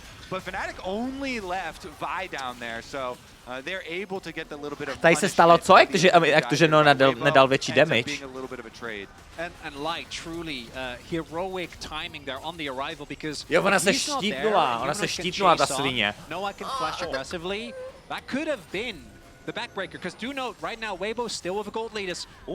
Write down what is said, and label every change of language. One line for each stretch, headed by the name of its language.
English: But Fnatic only left Vi down there, so they're able to get a little bit of.
Czech: Tady se stalo co? Jak to, že Noah nedal větší damage?
English: And Light truly heroic timing there on the arrival because
Czech: jo, ona se štítnula ta svině.
English: Noah can flash aggressively. That could have been the backbreaker, because do note right now Weibo still with a gold lead.